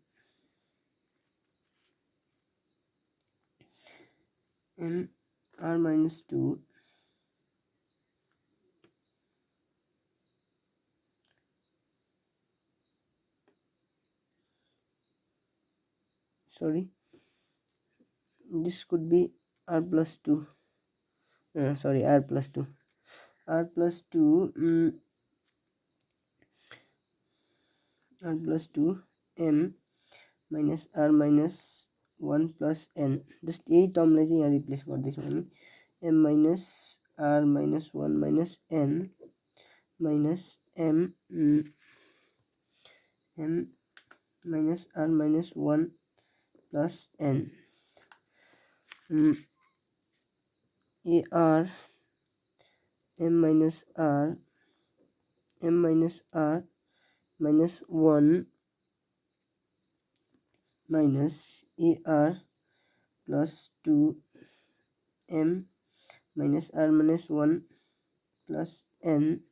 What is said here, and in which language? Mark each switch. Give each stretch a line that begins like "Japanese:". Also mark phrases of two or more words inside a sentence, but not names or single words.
English: m r minus 2 sorry this could be r plus 2 sorry r plus 2 r plus 2 r plus 2 m minus r minus 1 plus n
Nepali: जस्ट यही टर्मलाई चाहिँ यहाँ रिप्लेस गर्दैछौँ हामी
English: m minus r minus 1 minus n minus m minus r minus 1 plus n a r m minus r minus 1 minus a r plus 2 m minus r minus 1 plus n